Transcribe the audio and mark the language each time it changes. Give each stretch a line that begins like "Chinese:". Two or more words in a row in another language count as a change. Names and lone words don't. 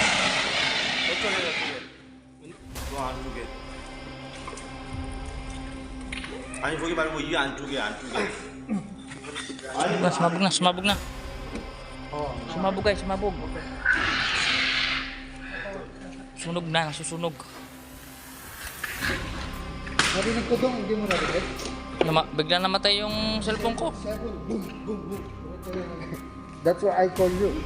Korean: 아니 거기 말고 이 안쪽에
Filipino: Sumabog na, sumabog na. Sumabog kayo, sumabog. Sunog na, nasusunog. Narinig ko dong, hindi mo narinig? Bigla namatay yung cellphone ko.
English: Boom, boom, boom. That's why I call you.